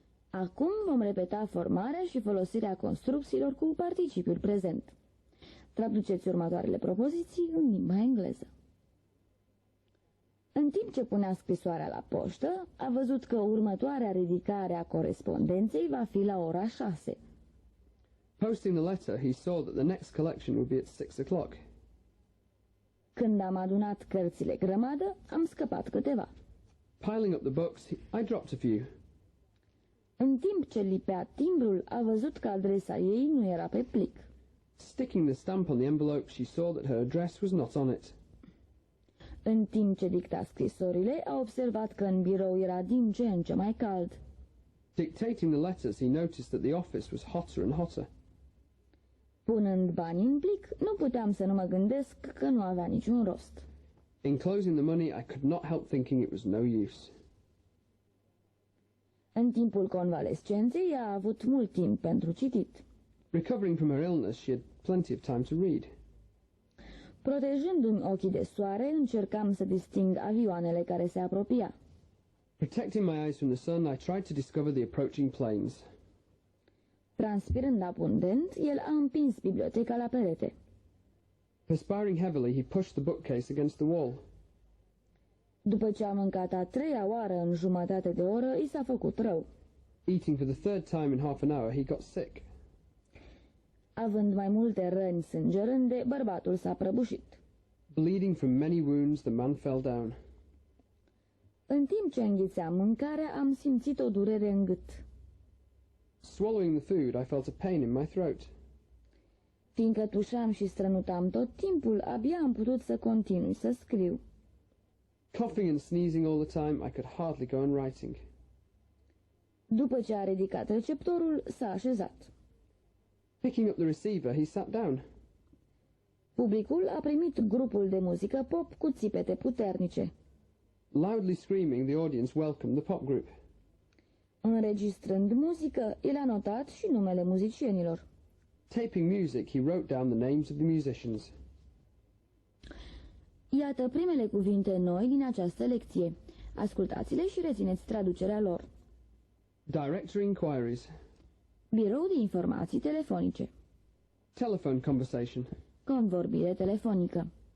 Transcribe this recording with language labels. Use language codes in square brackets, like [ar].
[ro] Acum vom repeta formarea și folosirea construcțiilor cu participiul prezent. Traduceți următoarele propoziții în limba engleză. În timp ce punea scrisoarea la poștă, a văzut că următoarea ridicare a corespondenței va fi la ora 6. [en] Posting the letter, he saw that the next collection would be at 6 o'clock. [ro] Când am adunat cărțile grămadă, am scăpat câteva. [en] Piling up the books, I dropped a few. [ro] În timp ce lipea timbrul, a văzut că adresa ei nu era pe plic. [en] Sticking the stamp on the envelope, she saw that her address was not on it. [ro] În timp ce dicta scrisorile, a observat că în birou era din ce în ce mai cald. [en] Dictating the letters, he noticed that the office was hotter and hotter. [ro] Punând banii în plic, nu puteam să nu mă gândesc că nu avea niciun rost. [en] Enclosing the money, I could not help thinking it was no use. [ro] În timpul convalescenței a avut mult timp pentru citit. [en] Recovering from her illness, she had plenty of time to read. [ro] Protejându-mi ochii de soare, încercam să disting avioanele care se apropia. [en] Protecting my eyes from the sun, I tried to discover the approaching planes. [ro] Transpirând abundent, el a împins biblioteca la perete. [en] Perspiring heavily, he pushed the bookcase against the wall. [ro] După ce a mâncat a 3-a oară în jumătate de oră, i s-a făcut rău. [en] Eating for the third time in half an hour, he got sick. [ro] Având mai multe răni sângerânde, bărbatul s-a prăbușit. [en] Bleeding from many wounds, the man fell down. [ro] În timp ce înghițeam mâncarea, am simțit o durere în gât. [en] Swallowing the food, I felt a pain in my throat. [ro] Fiindcă tușeam și strănutam tot timpul, abia am putut să continui să scriu. [en] Coughing and sneezing all the time, I could hardly go on writing. [ro] După ce a ridicat receptorul, s-a așezat. [en] Picking up the receiver, he sat down. [ro] Publicul a primit grupul de muzică pop cu țipete puternice. [en] Loudly screaming, the audience welcomed the pop group. [ro] Înregistrând muzică, el a notat și numele muzicienilor. [en] Taping music, he wrote down the names of the musicians. [ro] Iată primele cuvinte noi din această lecție. Ascultați-le și rețineți traducerea lor. [en] Directory inquiries. [ro] Birou de informații telefonice. [en] Telephone conversation. [ro] Convorbire telefonică.